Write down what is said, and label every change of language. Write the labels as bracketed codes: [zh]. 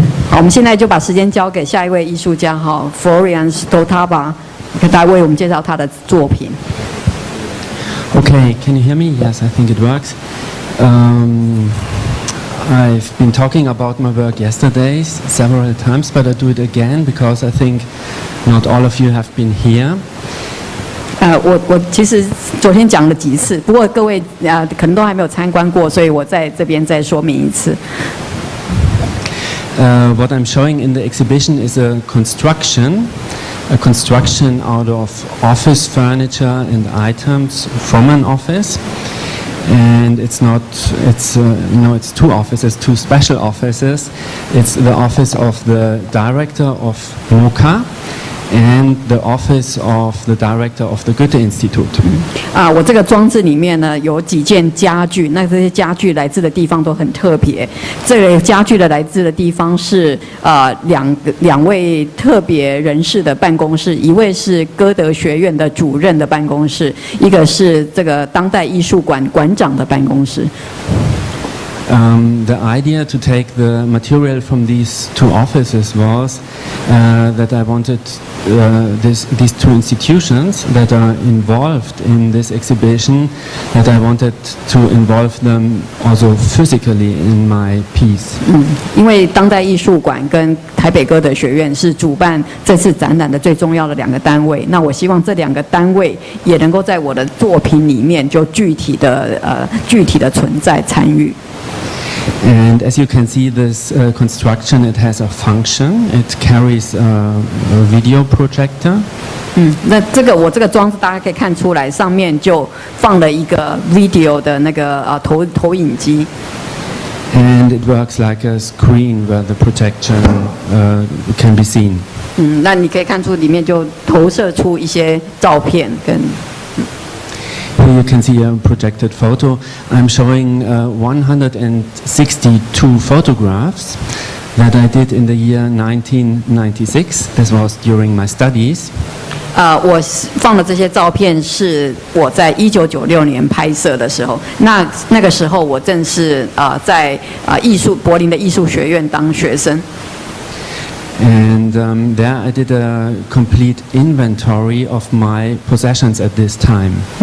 [zh] 我们现在就把时间交给下一位艺术家哈 ，Florian Stotawa， 给大家为我们介绍他的作品。 [en] Okay, can you hear me? Yes, I think it works. I've been talking about my work yesterday several times, but I do it again because I think not all of you have been here. [zh] 我其实昨天讲了几次，不过各位可能都还没有参观过，所以我在这边再说明一次。 [en] What I'm showing in the exhibition is a construction out of office furniture and items from an office. And it's two offices, two special offices. It's the office of the director of MoCA and the office of the director of the Goethe Institute. [zh] 我这个装置里面呢有几件家具，那这些家具来自的地方都很特别。这个家具的来自的地方是两位特别人士的办公室，一位是歌德学院的主任的办公室，一个是这个当代艺术馆馆长的办公室。 [en] The idea to take the material from these two offices was that I wanted these two institutions that are involved in this exhibition, that I wanted to involve them also physically in my piece. [zh] 因为当代艺术馆跟台北歌德学院是主办这次展览的最重要的两个单位，那我希望这两个单位也能够在我的作品里面就具体的存在参与。 [en] And as you can see, this construction, it has a function. It carries a video projector. [zh] 那我这个装置大家可以看出来，上面就放了一个 video 的那个投影机。 [en] And it works like a screen where the projection can be seen. [zh] 那你可以看出里面就投射出一些照片跟。 [en] Here you can see a projected photo. I'm showing 162 photographs that I did in the year 1996. This was during my studies. [zh] 我放的这些照片是我在1996年拍摄的时候，那个时候我正是在柏林的艺术学院当学生。 [en] And there I did a complete inventory of my possessions at this time.